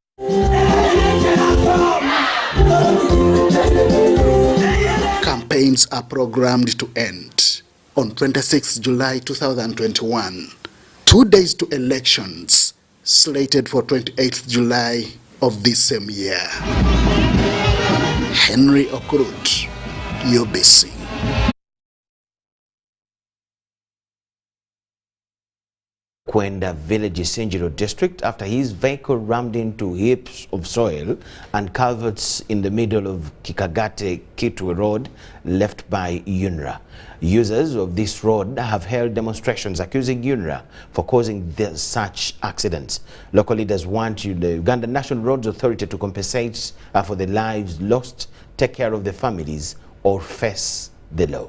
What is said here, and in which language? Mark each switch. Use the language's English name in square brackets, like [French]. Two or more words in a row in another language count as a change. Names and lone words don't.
[English] Campaigns are programmed to end on 26 July 2021, 2 days to elections, slated for 28th July of this same year. Henry Okurut, UBC. Kwenda village Sinjiro district after his vehicle rammed into heaps of soil and culverts in the middle of Kikagate-Kitwe Road left by UNRA. Users of this road have held demonstrations accusing UNRA for causing such accidents. Local leaders want the Uganda National Roads Authority to compensate for the lives lost, take care of the families, or face the law.